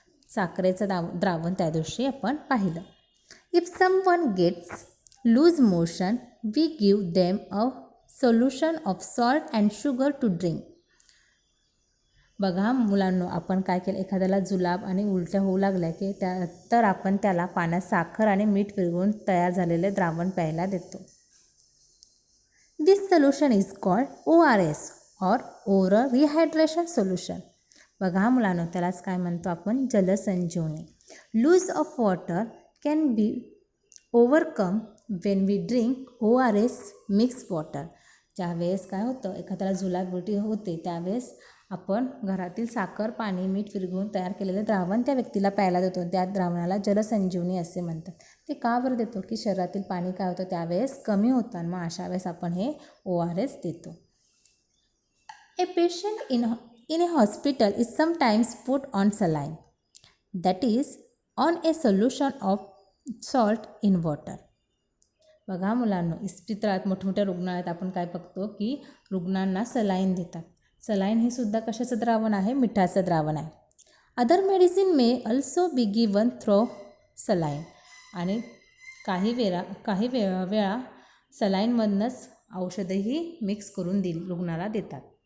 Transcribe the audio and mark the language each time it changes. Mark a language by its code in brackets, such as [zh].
[mr] साखरेचं द्रावण त्या दिवशी आपण पाहिलं. [en] If someone gets loose motion we give them a solution of salt and sugar to drink. [mr] बघा मुलांनो, आपण काय केलं, एखाद्याला जुलाब आणि उलट्या होऊ लागल्या की तर आपण त्याला पाण्यात साखर आणि मीठ विरघळून तयार झालेले द्रावण प्यायला देतो. [en] This solution is called ORS और oral rehydration solution. [mr] बघा मुलांनो, त्यालाच काय म्हणतो आपण, जलसंजीवनी. [en] Loss of water can be overcome when we drink ORS mix water. [mr] ज्यावेळेस काय होतं, एखाद्याला जुलाब उलटी होते त्यावेळेस आपण घरातील साखर, पाणी, मीठ विरघळून तयार केलेले द्रावण त्या व्यक्तीला प्यायला देतो. त्या द्रावणाला जलसंजीवनी असे म्हणतात. ते का बरं देतो, की शरीरातील पाणी काय होतं त्यावेळेस कमी होतं आणि मग अशा वेळेस आपण हे ORS देतो. [en] A patient in a hospital is sometimes put on saline, that is on a solution of salt in water. [mr] बघा मुलांनो, इस्पितळात मोठमोठ्या रुग्णालयात आपण काय बघतो की रुग्णांना सलाईन देतात. सलाईन हे सुद्धा कशाचं द्रावण आहे, मिठाचं द्रावण आहे. [en] Other medicine may also be given through saline. [mr] आणि काही वेळा सलाईनमधनंच औषधंही मिक्स करून रुग्णाला देतात.